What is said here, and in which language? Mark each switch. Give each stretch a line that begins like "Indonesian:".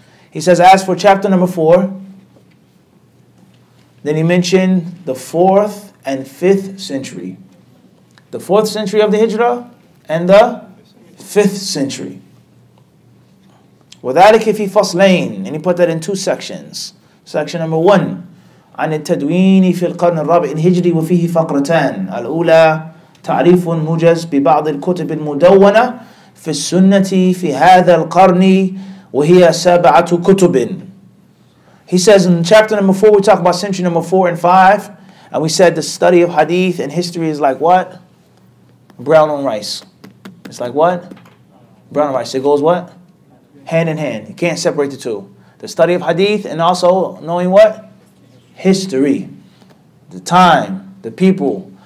English: He says, as for chapter number 4, then he mentioned the 4th and 5th century. The 4th century of the Hijrah and the 5th century.
Arabic: وَذَلِكَ فِي فَصْلَيْنِ.
English: And he put that in 2 sections. Section number 1.
Arabic: عن التدوين في القرن الرابع الهجري وفيه فقرتان. الأولى تعريف موجز ببعض الكتب المدونة في السنة في هذا القرن وهي 7 كتب.
English: He says in chapter number 4, we talk about century number 4 and 5. And we said the study of hadith and history is like what? Brown on rice. It's like what? Brown on rice. It goes what? Hand in hand. You can't separate the two. The study of hadith and also knowing what? History. The time. The people.